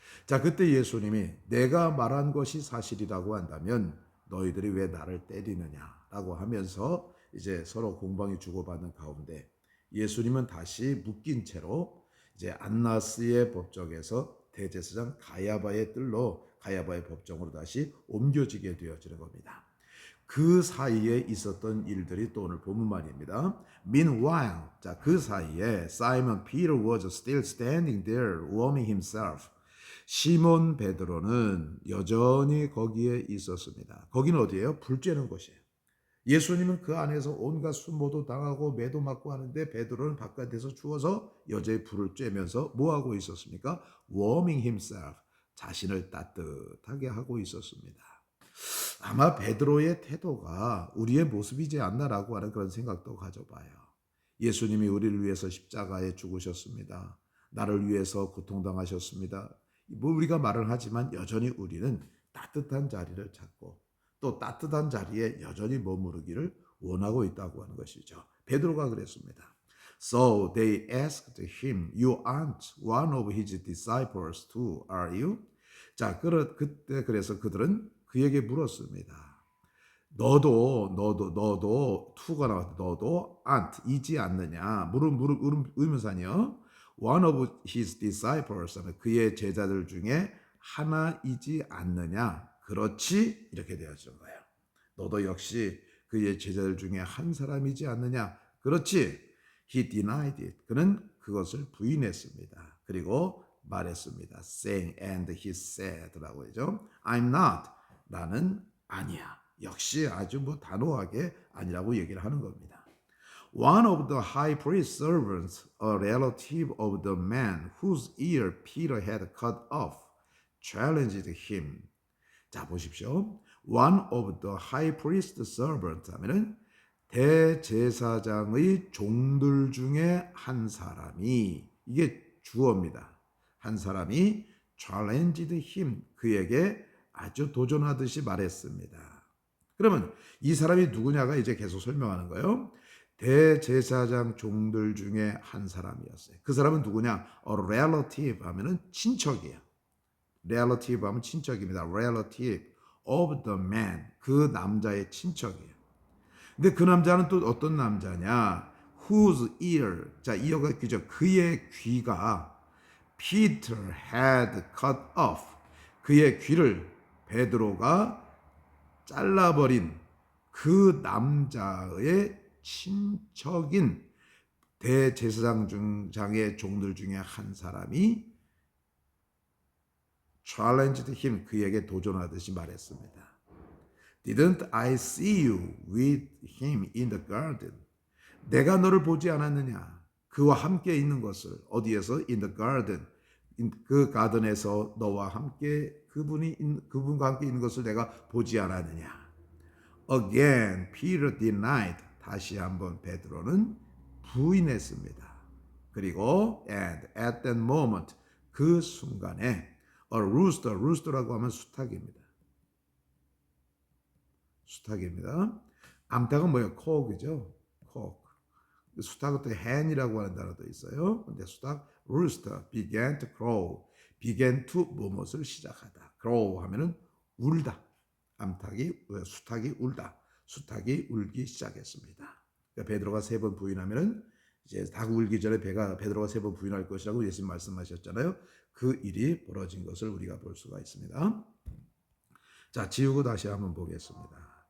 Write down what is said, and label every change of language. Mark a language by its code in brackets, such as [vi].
[ko] 자, 그때 예수님이 내가 말한 것이 사실이라고 한다면 너희들이 왜 나를 때리느냐라고 하면서 이제 서로 공방이 주고받는 가운데 예수님은 다시 묶인 채로 이제 안나스의 법정에서 대제사장 가야바의 뜰로 가야바의 법정으로 다시 옮겨지게 되어지는 겁니다. 그 사이에 있었던 일들이 또 오늘 본문 말입니다. [en] Meanwhile, [ko] 자, 그 사이에 [en] Simon Peter was still standing there warming himself. [ko] 시몬 베드로는 여전히 거기에 있었습니다. 거기는 어디예요? 불 쬐는 곳이에요. 예수님은 그 안에서 온갖 수모도 당하고 매도 맞고 하는데 베드로는 바깥에서 추워서 여자의 불을 쬐면서 뭐 하고 있었습니까? [en] Warming himself. [ko] 자신을 따뜻하게 하고 있었습니다. 아마 베드로의 태도가 우리의 모습이지 않나라고 하는 그런 생각도 가져봐요. 예수님이 우리를 위해서 십자가에 죽으셨습니다. 나를 위해서 고통당하셨습니다. 뭐 우리가 말을 하지만 여전히 우리는 따뜻한 자리를 찾고 또 따뜻한 자리에 여전히 머무르기를 원하고 있다고 하는 것이죠. 베드로가 그랬습니다. [en] So they asked him, You aren't one of his disciples too, are you? [ko] 자, 그때 그래서 그들은 그에게 물었습니다. 너도 투가 나왔다. 너도 aren't 이지 않느냐? 의문사니요. [en] One of his disciples [ko] 그의 제자들 중에 하나이지 않느냐? 그렇지 이렇게 되어진 거예요. 너도 역시 그의 제자들 중에 한 사람이지 않느냐? 그렇지. [en] He denied it. [ko] 그는 그것을 부인했습니다. 그리고 말했습니다. [en] Saying and he said [ko] 라고 하죠. [en] I'm not. [ko] 나는 아니야. 역시 아주 뭐 단호하게 아니라고 얘기를 하는 겁니다. [en] One of the high priest servants, a relative of the man whose ear Peter had cut off, challenged him. [ko] 자, 보십시오. [en] One of the high priest servants [ko] 하면은 대제사장의 종들 중에 한 사람이 이게 주어입니다. 한 사람이 [en] challenged him [ko] 그에게 아주 도전하듯이 말했습니다. 그러면 이 사람이 누구냐가 이제 계속 설명하는 거예요. 대제사장 종들 중에 한 사람이었어요. 그 사람은 누구냐? A relative 하면은 친척이에요. relative 하면 친척입니다. [en] relative of the man [ko] 그 남자의 친척이에요. 근데 그 남자는 또 어떤 남자냐? [en] Whose ear [ko] 자 이어가 귀죠. 그의 귀가 [en] Peter had cut off [ko] 그의 귀를 베드로가 잘라버린 그 남자의 친척인 대제사장의 종들 중에 한 사람이 [en] challenged him [ko] 그에게 도전하듯이 말했습니다. [en] Didn't I see you with him in the garden? [ko] 내가 너를 보지 않았느냐? 그와 함께 있는 것을 어디에서? [en] In the garden. [ko] 그 가든에서 너와 함께 그분과 함께 있는 것을 내가 보지 않았느냐? [en] Again, Peter denied. [ko] 다시 한번 베드로는 부인했습니다. 그리고 [en] and at that moment [ko] 그 순간에 [en] a rooster, rooster라고 하면 수탉입니다. [ko] 수탉입니다. 암탉은 뭐예요? cock이죠. cock. 수탉은 또 hen이라고 하는 단어도 있어요. 근데 수탉 [en] rooster began to crow. [ko] began to 무엇을 시작하다. crow 하면은 울다. 수탉이 울다. 수탉이 울기 시작했습니다. 그러니까 베드로가 3번 부인하면은 이제 닭 울기 전에 베드로가 3번 부인할 것이라고 예수님 말씀하셨잖아요. 그 일이 벌어진 것을 우리가 볼 수가 있습니다. 자, 지우고 다시 한번 보겠습니다.